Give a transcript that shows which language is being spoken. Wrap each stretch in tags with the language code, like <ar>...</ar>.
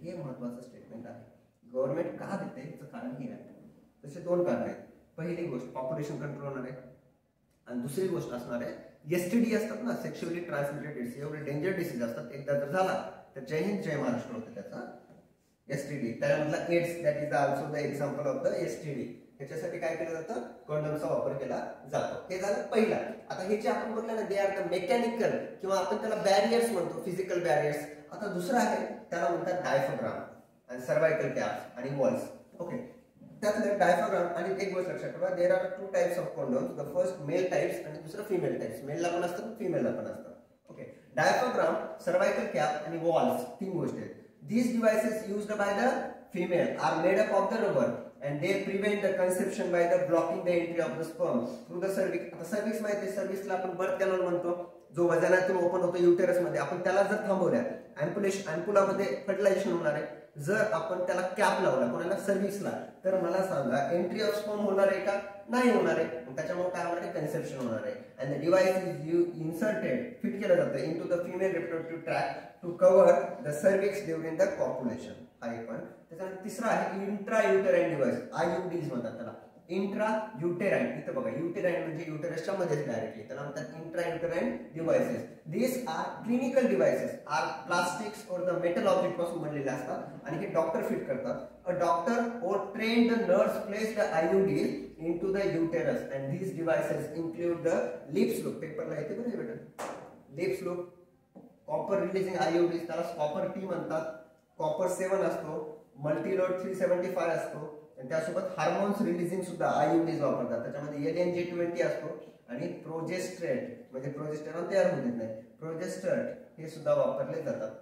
<mr>हे महत्त्वाचं स्टेटमेंट आहे. गव्हर्नमेंट का देते याचं कारण हे आहे. तसे दोन कारण आहेत. पहिली गोष्ट पॉप्युलेशन कंट्रोल होणार आहे आणि दुसरी गोष्ट असणार आहे STD असतात ना, सेक्शुअली ट्रान्समिटेड डिसीज. एवढे डेंजर डिसीज असतात. एकदा जर झाला तर जय हिंद जय महाराष्ट्र होते त्याचा STD.</mr> <en>त्यामधला AIDS that is also the example of the STD.</en> <mr>ह्याच्यासाठी काय केलं जातं? कंडोमचा वापर केला जातो. हे झालं पहिला. आता हे जे आपण बोलले ना</mr> <en>they are the mechanical</en> <mr>किंवा आपण त्याला बॅरियर्स म्हणतो, फिजिकल बॅरियर्स. आता दुसरा आहे त्याला म्हणतात डायफ्राम आणि सर्वायकल कॅप्स आणि वॉल्स. ओके, त्यातलं डायफ्राम. आणि एक गोष्ट लक्षात ठेवा,</mr> <en>There are 2 types of condoms.</en> <mr>The first male types आणि दुसरं फिमेल टाइप्स. मेलला पण असतं, फिमेलला पण असतं. ओके, डायफ्राम, सर्वायकल कॅप आणि वॉल्स 3 गोष्टी आहेत.</mr> <en>These devices used by the female are made up of the rubber and they prevent the conception by the blocking the entry of the sperm through the cervix.</en> <mr>आता सर्व्हिक्स माहिती आहे, सर्व्हिक्सला आपण birth canal म्हणतो, जो वजनातून open होतो uterus मध्ये. आपण त्याला जर थांबवल्या अँपुलामध्ये फर्टिलायझेशन होणार आहे. जर आपण त्याला कॅप लावला कोणाला? सर्व्हिक्सला, तर मला सांगा एंट्री ऑफ स्पर्म होणार आहे का? नाही होणार आहे. त्याच्यामुळे काय होणार आहे? कन्सेप्शन होणार आहे.</mr> <en>and the device is inserted,</en> <mr>fit केलं जातं</mr> <en>Into the female reproductive tract to cover the cervix during the copulation.</en> <mr>हा एक पण. त्याच्यानंतर तिसरा आहे इंट्रा युटेराइन डिव्हाइस. IUDs म्हणतात त्याला. Intra uterine. इथं बघा, युटेराइन म्हणजे युटेरसच्या मध्ये डायरेक्टली, त्याला म्हणतात इंट्रा युटेराइन डिव्हाइसेस.</mr> <en>this are clinical devices, are plastics or the metal object</en> <mr>पासून बनलेले असतात आणि हे डॉक्टर फिट करतात.</mr> <en>A doctor or trained nurse place the IUDs into the uterus and these devices include the lips loop.</en> <mr>पेपरला येते बरं बेटा, lips loop, copper releasing IUDs त्याला कॉपर T म्हणतात. कॉपर 7 असतो, मल्टीलोड 375 असतो आणि त्यासोबत हार्मोन्स रिलीजिंग सुद्धा IUDs वापरतात. त्याच्यामध्ये LNG20 असतो आणि प्रोजेस्टेट म्हणजे प्रोजेस्टेरॉन तयार होत नाही, प्रोजेस्टेट हे सुद्धा वापरले जातात.</mr>